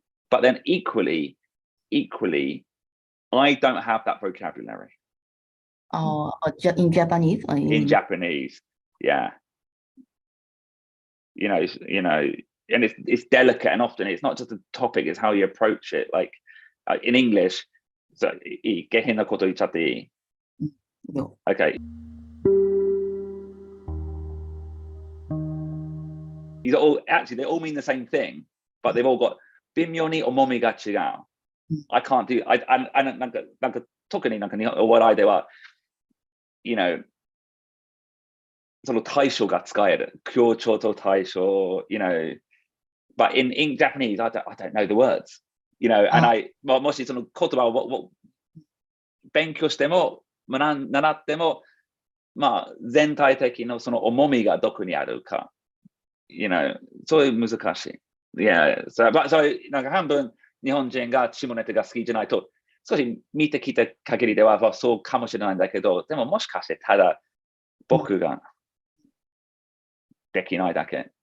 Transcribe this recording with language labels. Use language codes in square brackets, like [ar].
[en] But then equally, I don't have that vocabulary. In Japanese? In Japanese, yeah. You know, and it's delicate, and often it's not just a topic; it's how you approach it. Like in English, so [ja] 下変なこと言っちゃっていい? [en] Okay. These are all actually they all mean the same thing, but they've all got [ja] 微妙に重みが違う. [en] I can't do. [ja] なんか特になんかお笑いでは、 [en] you know, [ja] その対象が使える。強調と対象, [en] you know. But in Japanese, I don't know the words, you know. [ja] And もしその言葉を勉強しても習っても、まあ全体的のその重みがどこにあるか, [en] you know. [ja] そういう難しい。 [en] Yeah, so [ja] なんか半分日本人が下ネタが好きじゃないと少し見てきた限りではそうかもしれないんだけど、でももしかしてただ僕ができないだけ。